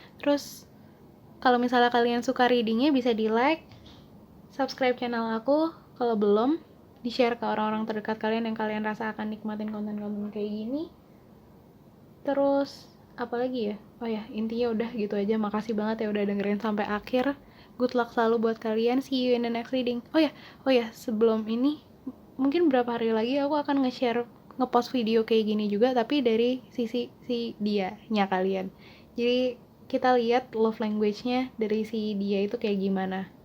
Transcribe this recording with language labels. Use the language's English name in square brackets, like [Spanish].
[Indonesian] Terus kalau misalnya kalian suka readingnya, bisa di like, subscribe channel aku kalau belum, di-share ke orang-orang terdekat kalian yang kalian rasa akan nikmatin konten-konten kayak gini. Terus apalagi ya, oh ya intinya udah gitu aja. Makasih banget ya udah dengerin sampai akhir. [English] Good luck [Indonesian] selalu buat kalian, [English] see you in the next reading. [Indonesian] Oh ya sebelum ini, mungkin beberapa hari lagi aku akan ngepost video kayak gini juga, tapi dari sisi si dianya kalian. Jadi kita lihat love language-nya dari si dia itu kayak gimana.